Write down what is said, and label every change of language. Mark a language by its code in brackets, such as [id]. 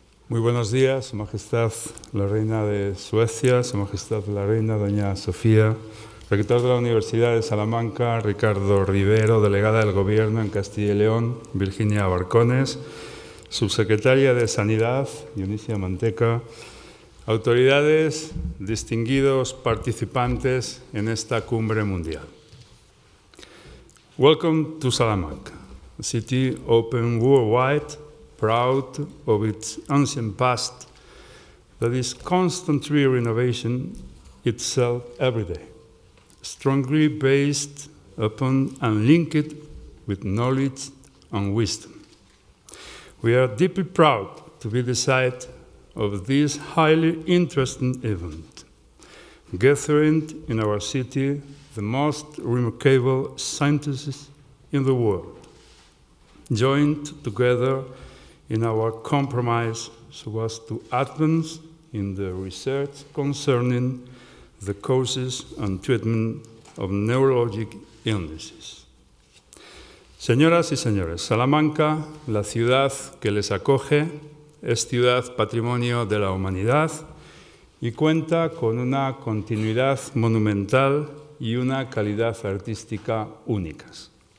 [es] Muy buenos días, Su Majestad la Reina de Suecia, Su Majestad la Reina doña Sofía, rector de la Universidad de Salamanca, Ricardo Rivero, delegada del Gobierno en Castilla y León, Virginia Barcones, subsecretaria de Sanidad, Dionisia Manteca, autoridades, distinguidos participantes en esta cumbre mundial. [en] Welcome to Salamanca, a city open worldwide, proud of its ancient past that is constantly renovating itself every day, strongly based upon and linked with knowledge and wisdom. We are deeply proud to be the site of this highly interesting event, gathering in our city the most remarkable scientists in the world, joined together in our compromise so as to advance in the research concerning the causes and treatment of neurologic illnesses. [es] Señoras y señores, Salamanca, la ciudad que les acoge, es ciudad patrimonio de la humanidad y cuenta con una continuidad monumental y una calidad artística únicas.